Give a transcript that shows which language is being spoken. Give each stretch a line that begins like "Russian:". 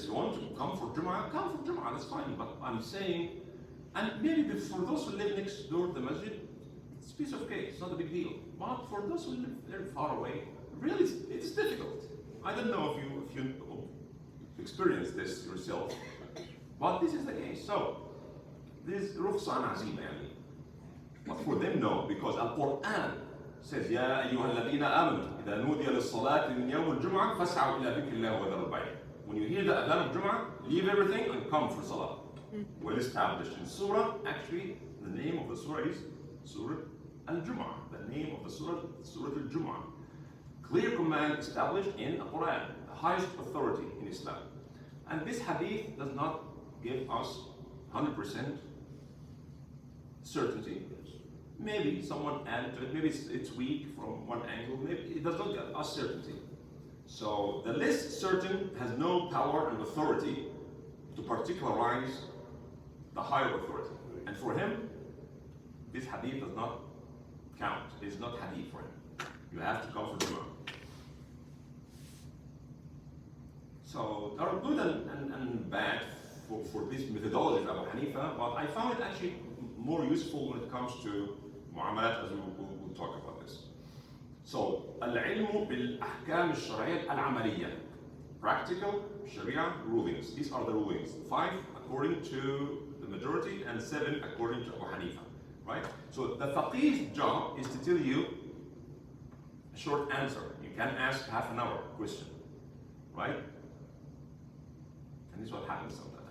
English: If you want to come for Jum'ah, come for Jum'ah, that's fine. But I'm saying, and maybe for those who live next door to the masjid, it's a piece of cake, it's not a big deal. But for those who live very far away, really, it's difficult. I don't know if you experienced this yourself, but this is the case. So, this rukhsa azima yani. But for them, no, because Al-Quran says,
Arabic: يا أيها الذين آمنوا إذا نودي للصلاة من يوم الجمعة فاسعوا إلى ذكر الله وذروا البيع.
English: When you hear the adhan of Jum'ah, leave everything and come for salah. Well established in Surah, actually, the name of the Surah is Surah Al-Jum'ah, the name of the Surah, Surah Al-Jum'ah. Clear command established in the Quran, the highest authority in Islam. And this hadith does not give us 100% certainty. Maybe someone added to it, maybe it's weak from one angle, maybe it does not give us certainty. So the less certain has no power and authority to particularize the higher authority. And for him, this hadith does not count. It is not hadith for him. You have to come for Jum'ah. So there are good and bad for this methodology of Abu Hanifa, but I found it actually more useful when it comes to mu'amalat, as we'll talk about this. So,
Arabic: العلم بالأحكام الشرعية العملية.
English: Practical Sharia rulings. These are the rulings. 5 according to the majority and 7 according to Abu Hanifa. Right? So the faqih's job is to tell you a short answer. You can ask half an hour question. Right? And this is what happens sometimes.